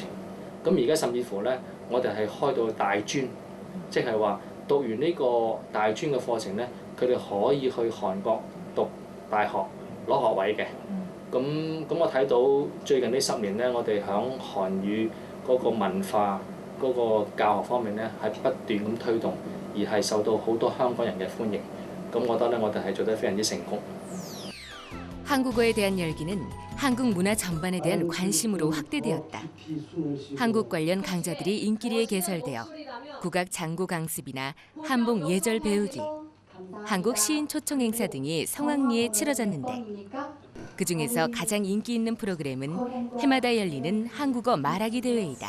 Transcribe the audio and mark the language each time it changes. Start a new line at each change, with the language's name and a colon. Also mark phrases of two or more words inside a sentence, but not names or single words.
Cantonese: 咁而家甚至乎咧，我哋係開到大專，即係話讀完呢個大專嘅課程咧，佢哋可以去韓國讀大學攞學位嘅。咁我睇到最近呢10年咧，我哋響韓語嗰個文化嗰個教學方面咧係不斷咁推動，而係受到好多香港人嘅歡迎。咁我覺得咧，我哋係做得非常之成功。
Korean: 한국어에 대한 열기는 한국 문화 전반에 대한 관심으로 확대되었다. 한국 관련 강좌들이 인기리에 개설되어 국악 장구 강습이나 한복 예절 배우기, 한국 시인 초청 행사 등이 성황리에 치러졌는데 그중에서 가장 인기 있는 프로그램은 해마다 열리는 한국어 말하기 대회이다.